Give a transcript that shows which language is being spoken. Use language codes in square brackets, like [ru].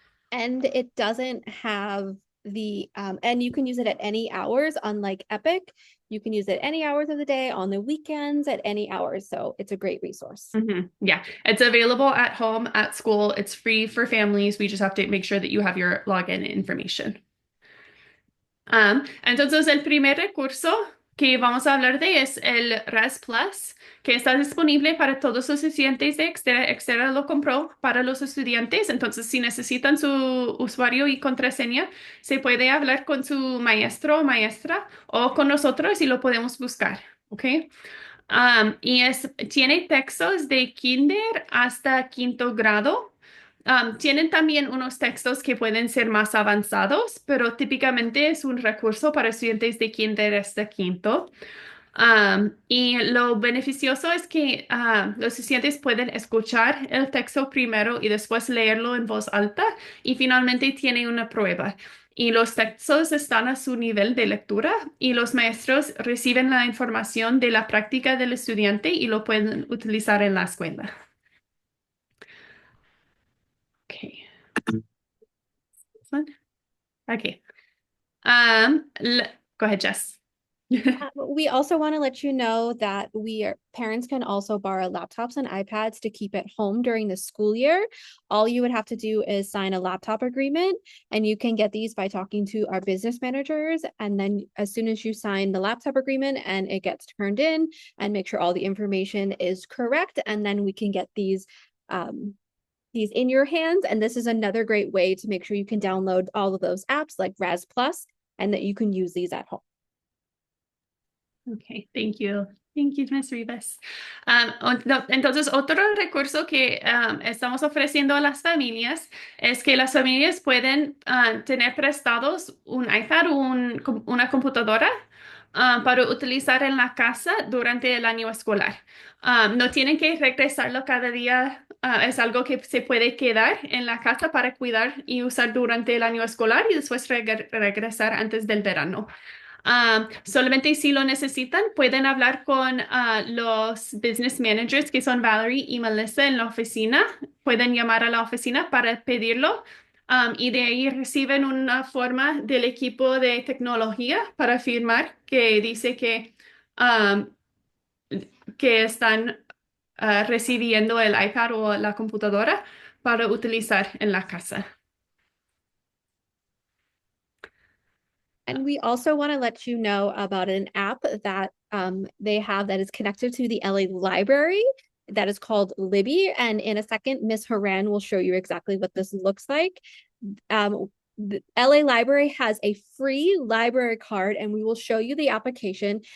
[en] And it doesn't have and you can use it at any hours, unlike Epic. You can use it any hours of the day, on the weekends, at any hours. So it's a great resource. Yeah, it's available at home, at school. It's free for families. We just have to make sure that you have your login information. [es] Entonces, el primer recurso que vamos a hablar de es el RAS Plus, que está disponible para todos los estudiantes de Xdera. Xdera lo compró para los estudiantes, entonces si necesitan su usuario y contraseña, se puede hablar con su maestro o maestra o con nosotros y lo podemos buscar, ¿ok? Y tiene textos de kinder hasta quinto grado. Tienen también unos textos que pueden ser más avanzados, pero típicamente es un recurso para estudiantes de kinder hasta quinto. Y lo beneficioso es que los estudiantes pueden escuchar el texto primero y después leerlo en voz alta y finalmente tiene una prueba. Y los textos están a su nivel de lectura y los maestros reciben la información de la práctica del estudiante y lo pueden utilizar en la escuela. [en] Okay. This one? Okay. Go ahead, Jess. We also want to let you know that parents can also borrow laptops and iPads to keep at home during the school year. All you would have to do is sign a laptop agreement, and you can get these by talking to our business managers. And then as soon as you sign the laptop agreement and it gets turned in, and make sure all the information is correct, and then we can get these in your hands. And this is another great way to make sure you can download all of those apps like Raz Plus, and that you can use these at home. Okay, thank you. Thank you, Ms. Rivas. [es] Entonces, otro recurso que estamos ofreciendo a las familias es que las familias pueden tener prestados un iPad o una computadora para utilizar en la casa durante el año escolar. No tienen que regresarlo cada día. Es algo que se puede quedar en la casa para cuidar y usar durante el año escolar y después regresar antes del verano. Solamente si lo necesitan, pueden hablar con los business managers que son Valerie y Melissa en la oficina. Pueden llamar a la oficina para pedirlo. Y de ahí reciben una forma del equipo de tecnología para firmar que dice um, que están recibiendo el iPad o la computadora para utilizar en la casa. [en] And we also want to let you know about an app that they have that is connected to the LA Library that is called Libby. And in a second, Miss Haran will show you exactly what this looks like. The LA Library has a free library card, and we will show you the application.